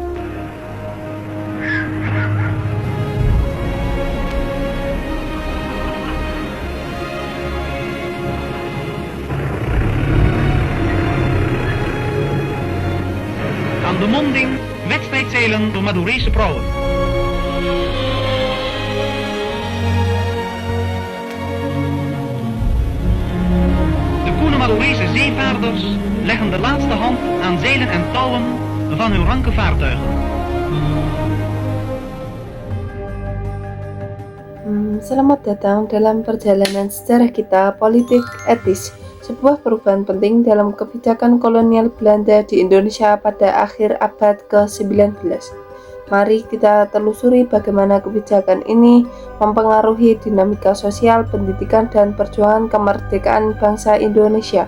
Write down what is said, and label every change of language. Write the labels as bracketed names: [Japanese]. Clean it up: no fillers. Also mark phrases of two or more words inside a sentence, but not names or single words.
[Dutch] Aan de monding wedstrijdzeilen door Madurese prauwen. De koene Madurese zeevaarders leggen de laatste hand aan zeilen en touwen van hun ranke vaartuigen. [Indonesian] Selamat datang dalam perjalanan sejarah kita politik etis, sebuah perubahan penting dalam kebijakan kolonial Belanda di Indonesia pada akhir abad ke-19. Mari kita telusuri bagaimana kebijakan ini mempengaruhi dinamika sosial, pendidikan, dan perjuangan kemerdekaan bangsa Indonesia.